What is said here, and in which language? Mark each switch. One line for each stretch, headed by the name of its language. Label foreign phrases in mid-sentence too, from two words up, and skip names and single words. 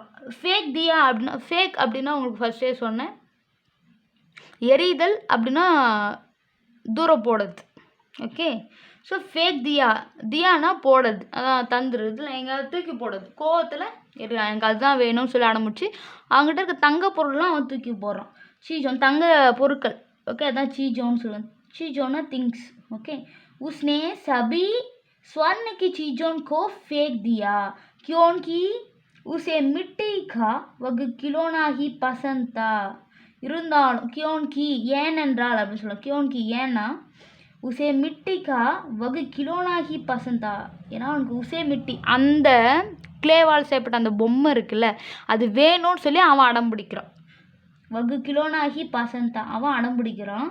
Hindi: फेंक दिया
Tamil: அப்படின்னா, ஃபேக் அப்படின்னா உங்களுக்கு ஃபஸ்ட்டே சொன்னேன், எரிதல் அப்படின்னா தூரம் போடுறது.
English: okay, so
Hindi: फेंक दिया,
Tamil: தியானா போடுறது, அதான் தந்துடுறது, இல்லை எங்கேயாவது தூக்கி போடுறது, கோவத்தில் எனக்கு அதுதான் வேணும்னு சொல்லி ஆரம்பிச்சு அவங்ககிட்ட இருக்க தங்க பொருள்லாம் அவன் தூக்கி போடுறான். சீஜோன் தங்க பொருட்கள். ओके, अதான் चीजों சொல்லுவாங்க.
Hindi: चीजों थिंग्स. ओके, उसने सभी स्वर्ण की चीजों को फेंक दिया क्योंकि उसे मिट्टी का वह खिलौना ही पसंद था.
Tamil: இருந்தாலும் क्योंकि ஏனென்றால் அப்படின்னு சொல்லலாம். क्योंकि ஏன்னா
Hindi: उसे मिट्टी का वह खिलौना ही पसंद था,
Tamil: ஏன்னா அவனுக்கு
Hindi: उसे मिट्टी
Tamil: அந்த கிளேவால் செய்யப்பட்ட அந்த பொம்மை இருக்குல்ல அது வேணும்னு சொல்லி அவன் அடம் பிடிக்கிறான்.
Hindi: वह खिलौना ही पसंद था,
Tamil: அவன் அடம் பிடிக்கிறான்.